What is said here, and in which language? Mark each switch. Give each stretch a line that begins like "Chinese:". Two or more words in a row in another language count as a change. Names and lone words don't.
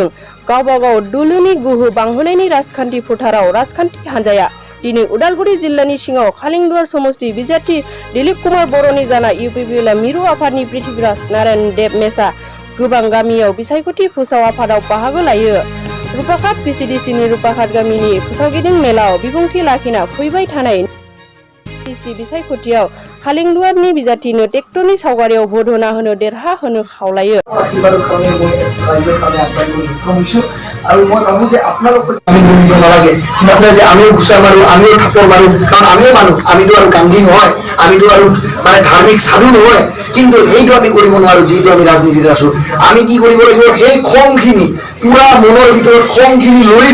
Bodo: गावबागाव दोलोनि गोहो बांहोनायनि राजखान्थि फोथाराव राजखान्थि हान्जाया दिनै उदालगुरि जिल्लानि सिङाव खालिंदुवार समष्टि बिजाथि दिलीप कुमार बर'नि जाना इउपिपिएल मिरु आफादनि पृथ्वीराज नारायण देब मेसा गोबां गामियाव बिसायख'थि फोसाव आफादाव बाहागो लायो। रुपाघाट पिसिडिसिनि रुपाघाट गामिनि फोसावगिदिं मेलाव बिबुंथि लाखिना फैबाय थानाय बिटिसि बिसायख'थियाव खालिंदुवारनि बिजाथिनो ट्रेक्टरनि सावगारियाव भट होना होनो देरहा होनो खावलायो।
Assamese: আৰু মই ভাবো যে আপোনালোকৰ আমি গুৰুত্ব নালাগে কিমানে যে আমিও ঘুষা মাৰো আমিও থাপৰ মাৰো কাৰণ আমিও মানুহ আমিতো আৰু গান্ধী নহয় আমিতো আৰু মানে ধাৰ্মিক সাধু নহয় কিন্তু এইটো আমি কৰিব নোৱাৰো যিটো আমি ৰাজনীতিত আছো আমি কি কৰিব লাগিব সেই খংখিনি পুৰা মনৰ ভিতৰত খংখিনি লৈ